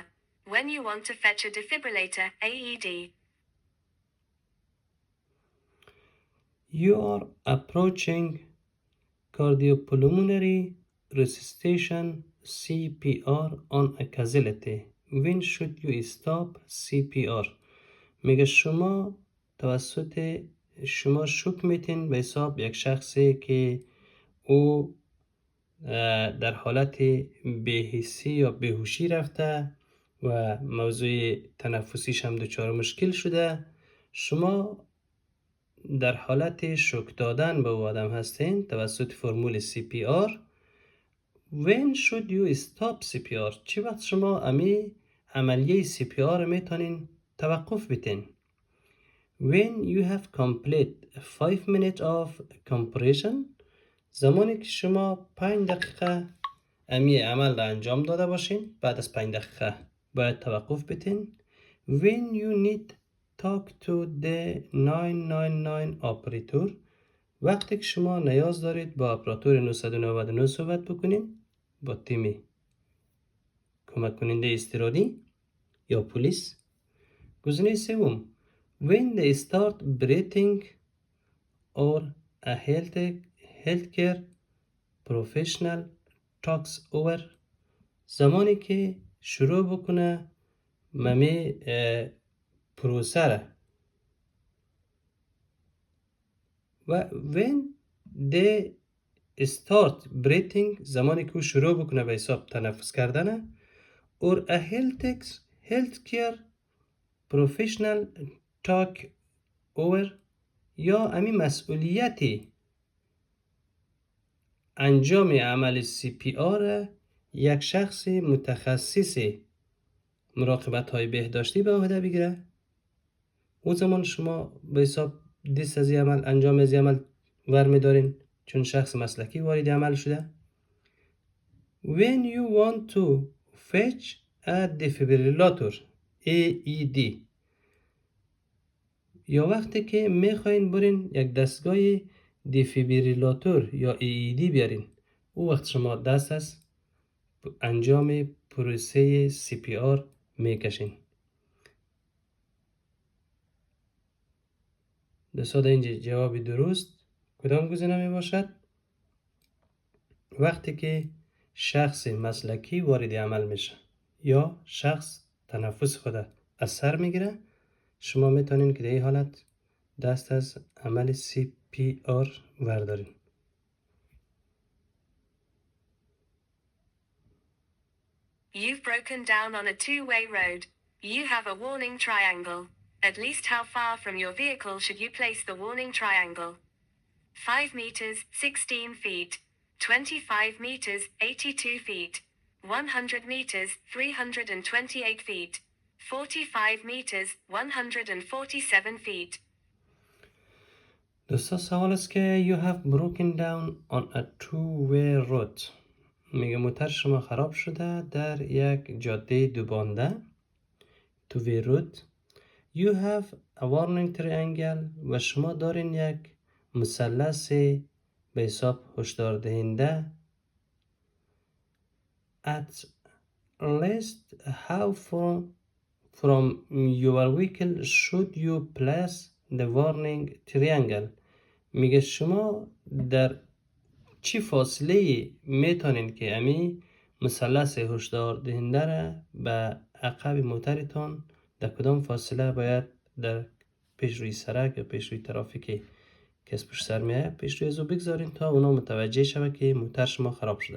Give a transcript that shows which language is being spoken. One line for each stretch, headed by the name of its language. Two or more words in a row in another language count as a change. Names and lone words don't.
English: When you want to fetch a defibrillator, AED. You are approaching cardiopulmonary resuscitation CPR on a casualty. When should you stop CPR?
Persian: میگه شما توسط شما شوک میتین به حساب یک شخصی که او در حالت بی‌حسی یا بیهوشی رفته و موضوع تنفسیش هم دچار مشکل شده، شما در حالت شوک دادن به او آدم هستین توسط فرمول CPR.
English: When should you stop CPR?
Persian: چی وقت شما امی عملیه CPR میتونین توقف بتین؟
English: When you have complete 5 minutes of compression.
Persian: زمانی که شما 5 دقیقه امی عمل را انجام داده باشین، بعد از 5 دقیقه باید توقف بتین.
English: When you need talk to the 999 operator.
Persian: وقتی که شما نیاز دارید با اپراتور 999 صحبت بکنین، با تیم کمک کننده اضطراری یا پلیس. گزینه سوم
English: when they start breathing or a healthcare professional talks over.
Persian: زمانی که شروع بکنه ممی پروسه و
English: when they start breathing
Persian: زمانی که شروع بکنه به حساب تنفس کردنه
English: or a healthcare professional talk over
Persian: یا امی مسئولیتی انجام عمل CPR یک شخص متخصص مراقبت های بهداشتی به عهده بگیره. اون زمان شما به حساب دست از عمل انجام از عمل ورمی دارین چون شخص مسلکی وارد عمل شده.
English: When you want to fetch a defibrillator AED
Persian: یا وقتی که میخواین برین یک دستگاه دیفیبریلاتور یا ایدی بیارین، او وقت شما دست از انجام پروسه سی پی آر میکشین. دوستان اینجا جواب درست کدام گزینه می باشد؟ وقتی که شخص مسلکی وارد عمل میشه یا شخص تنفس خود از سر میگیره، شما میتونین که در این حالت دست از عمل سی پی آر وردارین.
English: You've broken down on a two-way road. You have a warning triangle. At least how far from your vehicle should you place the warning triangle? 5 meters, 16 feet. 25 meters, 82 feet. 100 meters, 328 feet. 45 meters, 147 feet.
Persian: دوستا سوال است که
English: you have broken down on a two-way road.
Persian: میگه موتر شما خراب شده در یک جاده دوبانده.
English: two-way road. You have a warning triangle
Persian: و شما دارین یک مثلث به حساب هشدار دهنده.
English: At least how from your vehicle should you place the warning triangle.
Persian: میگه شما در چی فاصله میتونین که امی مثلث هشدار دهنده را به عقب موترتان در کدام فاصله باید در پیش روی سرک یا پیش روی ترافیکی که از پشت سر میه پیش روی ازو بگذارین تا اونا متوجه شود که موتر شما خراب شده.